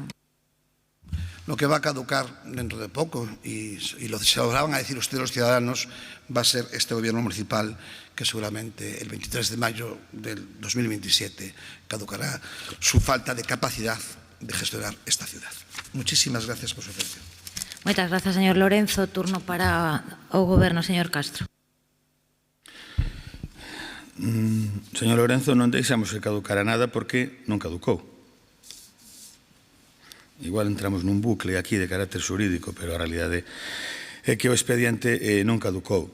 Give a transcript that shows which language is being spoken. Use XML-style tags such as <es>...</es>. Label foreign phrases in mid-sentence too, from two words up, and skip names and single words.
<es>Lo que va a caducar dentro de poco, y se lo van a decir ustedes los ciudadanos, va a ser este gobierno municipal que seguramente el 23 de mayo del 2027 caducará su falta de capacidad de gestionar esta ciudad. Muchísimas gracias por su atención.</es> <gl>Moitas grazas, señor Lorenzo. Turno para o goberno, señor Castro. Señor Lorenzo, non deixamos que caducara nada porque non caducou. Igual entramos nun bucle aquí de carácter xurídico, pero a realidade é que o expediente non caducou.</gl>